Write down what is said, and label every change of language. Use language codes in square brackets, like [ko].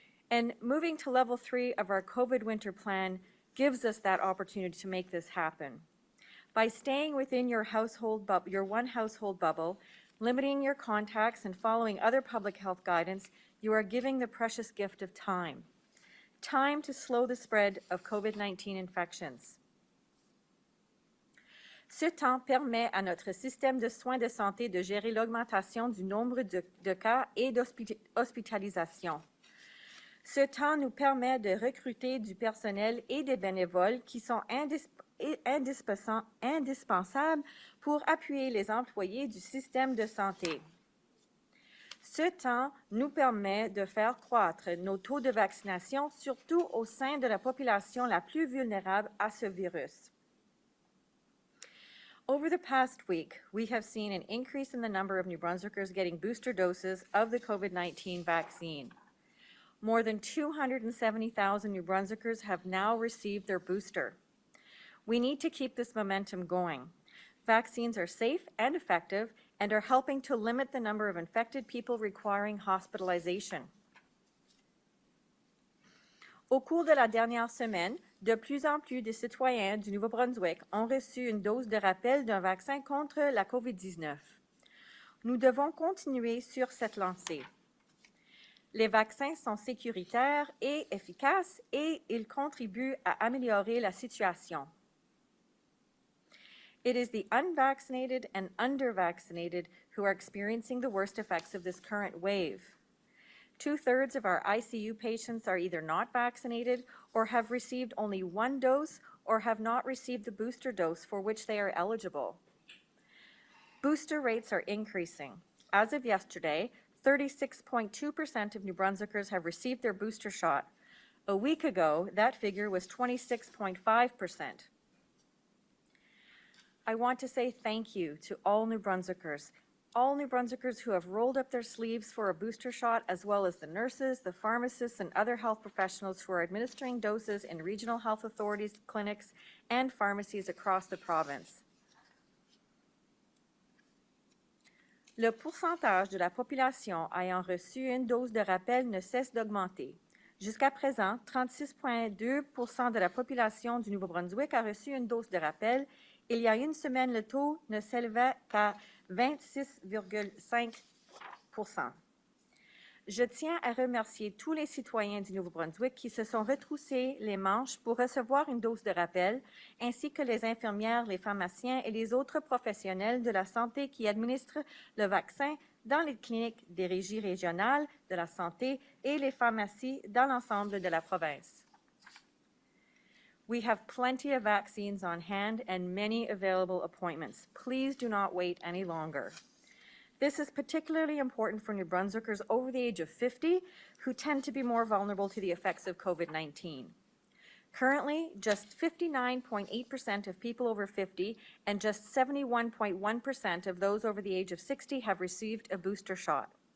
[en] And moving to level 3 of our COVID winter plan gives us that opportunity to make this happen. By staying within your one household bubble, limiting your contacts and following other public health guidance, you are giving the precious gift of time. Time to slow the spread of COVID-19 infections. [fr] Ce temps permet à notre système de soins de santé de gérer l'augmentation du nombre de cas et d'hospitalisations. Ce temps nous permet de recruter du personnel et des bénévoles qui sont indispensables pour appuyer les employés du système de santé. Ce temps nous permet de faire croître nos taux de vaccination, surtout au sein de la population la plus vulnérable à ce virus. [en] Over the past week, we have seen an increase in the number of New Brunswickers getting booster doses of the COVID-19 vaccine. More than 270,000 New Brunswickers have now received their booster. We need to keep this momentum going. Vaccines are safe and effective and are helping to limit the number of infected people requiring hospitalization. [fr] Au cours de la dernière semaine, de plus en plus de citoyens du Nouveau-Brunswick ont reçu une dose de rappel d'un vaccin contre la COVID-19. Nous devons continuer sur cette lancée. Les vaccins sont sécuritaires et efficaces et ils contribuent à améliorer la situation. [en] It is the unvaccinated and undervaccinated who are experiencing the worst effects of this current wave. 2/3 of our ICU patients are either not vaccinated or have received only 1 dose or have not received the booster dose for which they are eligible. Booster rates are increasing. As of yesterday, 36.2% of New Brunswickers have received their booster shot. A week ago, that figure was 26.5%. I want to say thank you to all New Brunswickers who have rolled up their sleeves for a booster shot, as well as the nurses, the pharmacists, and other health professionals who are administering doses in regional health authorities, clinics, and pharmacies across the province. [fr] Le pourcentage de la population ayant reçu une dose de rappel ne cesse d'augmenter. Jusqu'à présent, 36,2% de la population du Nouveau-Brunswick a reçu une dose de rappel. Il y a une semaine, le taux ne s'élevait qu'à 26,5%. Je tiens à remercier tous les citoyens du Nouveau-Brunswick qui se sont retroussés les manches pour recevoir une dose de rappel, ainsi que les infirmières, les pharmaciens et les autres professionnels de la santé qui administrent le vaccin dans les cliniques des régies régionales de la santé et les pharmacies dans l'ensemble de la province. [en] We have plenty of vaccines on hand and many available appointments. Please do not wait any longer. This is particularly important for New Brunswickers over the age of 50 who tend to be more vulnerable to the effects of COVID-19. Currently, just 59.8% of people over 50 and just 71.1% of those over the age of 60 have received a booster shot.